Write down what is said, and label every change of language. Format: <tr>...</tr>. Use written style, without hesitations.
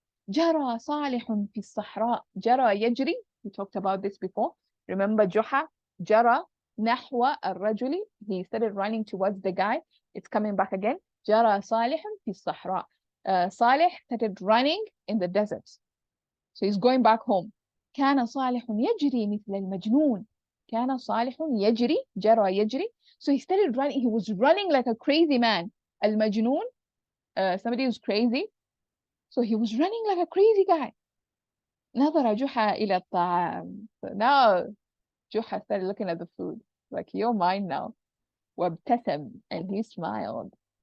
<ar>جرى صالح في الصحراء. جرى يجري.</ar> <en>We talked about this before. Remember Juha.</en> <ar>جرى نحو الرجل.</ar> <en>He started running towards the guy. It's coming back again.</en> <ar>جرى صالح في الصحراء.</ar> <en>Salih started running in the desert. So he's going back home.</en> <ar>كان صالح يجري مثل المجنون. كان صالح يجري. جرى يجري.</ar> <en>So he started running. He was running like a crazy man. المجنون. Somebody who's crazy. So he was running like a crazy guy.</en> <ar>نظر جحا إلى الطعام.</ar> <en>So now Juha started looking at the food. Like, you're mine now.</en> <ar>وابتسم.</ar> <en>And he smiled.</en>